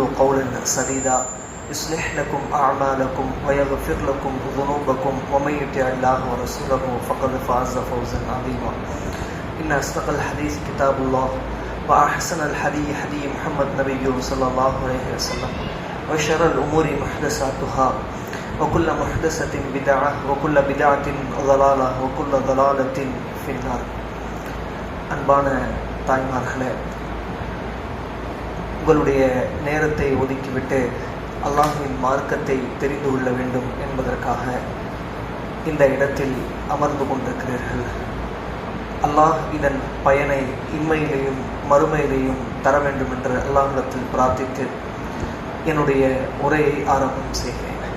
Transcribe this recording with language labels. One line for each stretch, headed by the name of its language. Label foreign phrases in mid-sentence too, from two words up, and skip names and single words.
Arabic: قولا سديدا يصلح لكم أعمالكم ويغفر لكم ذنوبكم ومن يطع الله ورسوله فقد فاز فوزا عظيما إن أصدق الحديث كتاب الله وأحسن الحديث حديث محمد نبي صلى الله عليه وسلم وشر الأمور محدثاتها وكل محدثة بدعة وكل بدعة ضلالة وكل ضلالة في النار.
Tamil: அன்பான தாய்மார்களே, உங்களுடைய நேரத்தை ஒதுக்கிவிட்டு அல்லாஹ்வின் மார்க்கத்தை தெரிந்து கொள்ள வேண்டும் என்பதற்காக இந்த இடத்தில் அமர்ந்து கொண்டிருக்கிறீர்கள். அல்லாஹ் இதன் பயனை இம்மையிலேயும் மறுமையிலேயும் தர வேண்டும் என்று அல்லாஹ்விடத்தில் பிரார்த்தித்து என்னுடைய உரையை ஆரம்பம் செய்கிறேன்.